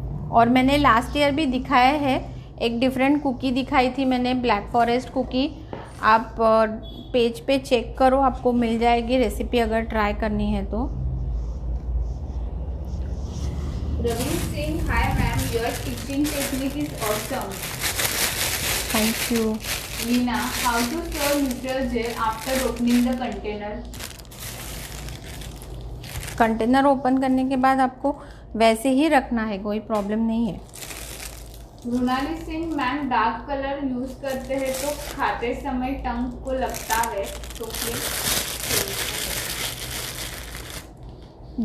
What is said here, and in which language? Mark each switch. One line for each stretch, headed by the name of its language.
Hindi: और मैंने last year भी दिखाया है, एक डिफरेंट कुकी दिखाई थी मैंने, ब्लैक फॉरेस्ट कुकी। आप पेज पे चेक करो, आपको मिल जाएगी रेसिपी अगर ट्राई करनी है तो।
English: Ravi saying, hi ma'am, your teaching technique is awesome. Thank you. Lina, how to serve neutral gel after opening the container?
Hindi: Container open करने के बाद आपको वैसे ही रखना है, कोई प्रॉब्लम नहीं है। रुनाली Singh, ma'am dark colour use करते हैं तो खाते समय टंग को लगता है तो फिर?